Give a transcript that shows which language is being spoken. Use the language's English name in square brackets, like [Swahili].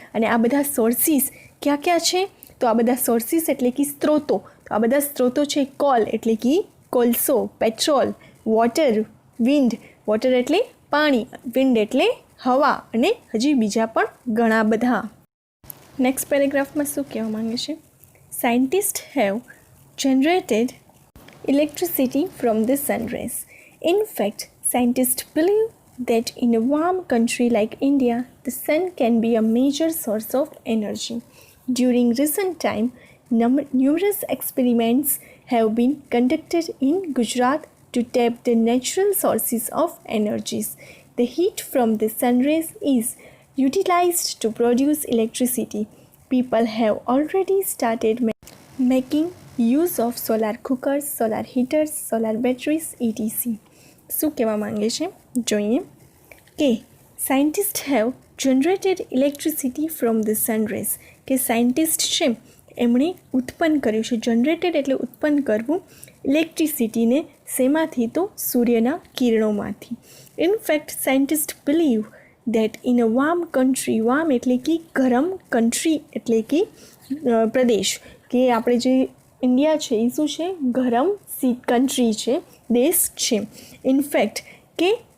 [Gujarati] અને આ બધા સોર્સિસ ક્યાં ક્યાં છે? તો આ બધા સોર્સિસ એટલે કે સ્ત્રોતો. તો આ બધા સ્ત્રોતો છે કોલ એટલે કે કોલસો, પેટ્રોલ, વોટર, વિન્ડ, વોટર એટલે પાણી, વિન્ડ એટલે હવા, અને હજી બીજા પણ ઘણા બધા. નેક્સ્ટ પેરેગ્રાફમાં શું કહેવા માંગે છે? [English] Scientist have generated electricity from the sun rays. In fact, scientists believe that in a warm country like India, the sun can be a major source of energy. During recent time, numerous experiments have been conducted in Gujarat to tap the natural sources of energies. The heat from the sun rays is utilized to produce electricity. People have already started making use of solar cookers, solar heaters, solar batteries, etc. [Gujarati] શું કહેવા માંગે છે જોઈએ કે [English] Scientist have generated electricity from the sun rays. [Gujarati] કે scientist છે એમણે ઉત્પન્ન કર્યું છે. જનરેટેડ એટલે ઉત્પન્ન કરવું, ઇલેક્ટ્રિસિટીને શેમાંથી? તો સૂર્યના કિરણોમાંથી. [English] in fact scientist believe that in a warm country, [Gujarati] warm એટલે કે ગરમ, કન્ટ્રી એટલે કે પ્રદેશ, કે આપણે જે ઇન્ડિયા છે એ શું છે? ગરમ કન્ટ્રી છે, દેશ છે. ઇનફેક્ટ કે